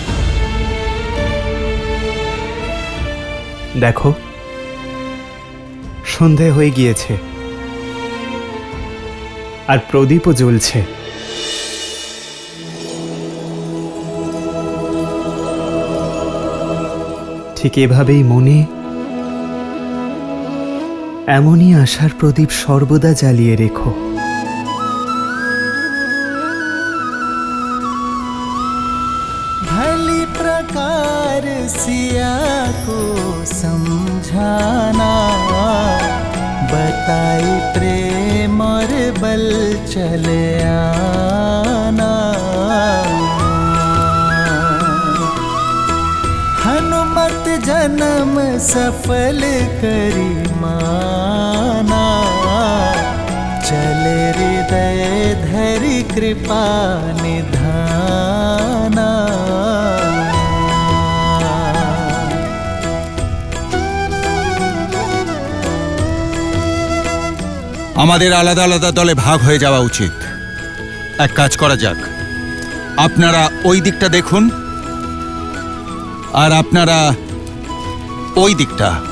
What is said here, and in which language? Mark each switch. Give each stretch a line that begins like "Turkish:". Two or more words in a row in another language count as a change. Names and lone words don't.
Bangla: দেখো, সন্ধে হয়ে গিয়েছে আর প্রদীপও জ্বলছে। ঠিক এভাবেই মনে এমনই আশার প্রদীপ সর্বদা জ্বালিয়ে রেখো।
Awadhi: भली प्रकार सिया को समझाना, बताई प्रेम और बल चले आना। हनुमत जन्म सफल करी माना, चले हृदय धरि कृपा निधाना।
Bangla: আমাদের আলাদা আলাদা দলে ভাগ হয়ে যাওয়া উচিত। এক কাজ করা যাক, আপনারা ওই দিকটা দেখুন আর আপনারা ওই দিকটা।